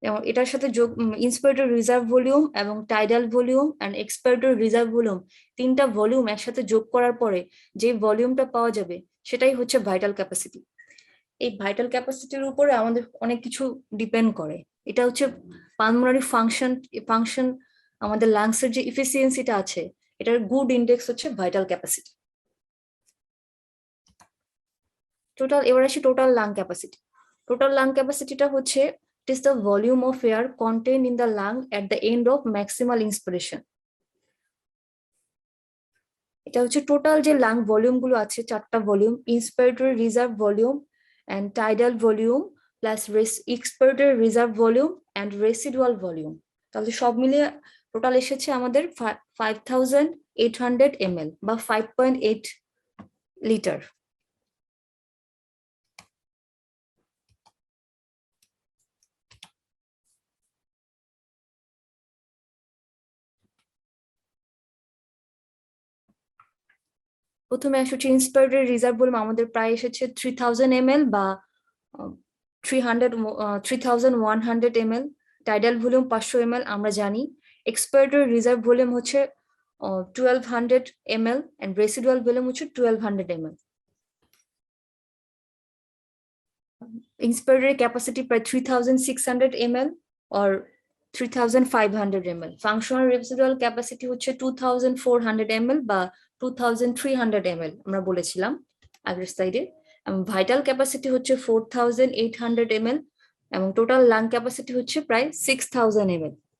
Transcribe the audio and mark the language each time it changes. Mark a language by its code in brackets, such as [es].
[bn] এটার সাথে যোগ ইন্সপাইরেটরি রিজার্ভ ভলিউম এবং tidal volume and এক্সপাইরেটরি reserve volume, তিনটা ভলিউম একসাথে যোগ করার পরে যে ভলিউমটা পাওয়া যাবে সেটাই ভাইটাল ক্যাপাসিটি। এই ভাইটাল ক্যাপাসিটির উপরে আমাদের অনেক কিছু ডিপেন্ড করে। এটা পালমোনারি ফাংশন আমাদের লাংসের যে ইফিসিয়েন্সিটা আছে, এটার গুড ইন্ডেক্স ভাইটাল ক্যাপাসিটি। এবার আসি total lung capacity. [en] Total lung ক্যাপাসিটিটা it is the volume of air contained in the lung at the end of maximal inspiration. [bn] এটা টোটাল যে লাং ভলিউম গুলো আছে, 4টা volume, ইন্সপাইরেটরি reserve volume [en] and tidal volume plus expiratory reserve volume and residual volume। [bn] তাহলে সব মিলিয়ে total এসেছে আমাদের 5800 ml বা 5.8 লিটার। প্রথমে আসছে ইন্সপাইরেটরি রিজার্ভ ভলিউম আমাদের প্রায় এসেছে 3000 ml বা 3100 ml। টাইডাল ভলিউম 500 ml আমরা জানি। এক্সপাইরেটরি reserve volume 1200 ml and residual volume 1200 ml। inspiratory capacity প্রায় 3600 ml or 3500 ml। functional residual capacity 2400 ml বা 2300 ml আমরা বলেছিলাম আগের স্লাইডে। ভাইটাল ক্যাপাসিটি 4800 ml এবং টোটাল লাং ক্যাপাসিটি প্রায় 6000 ml।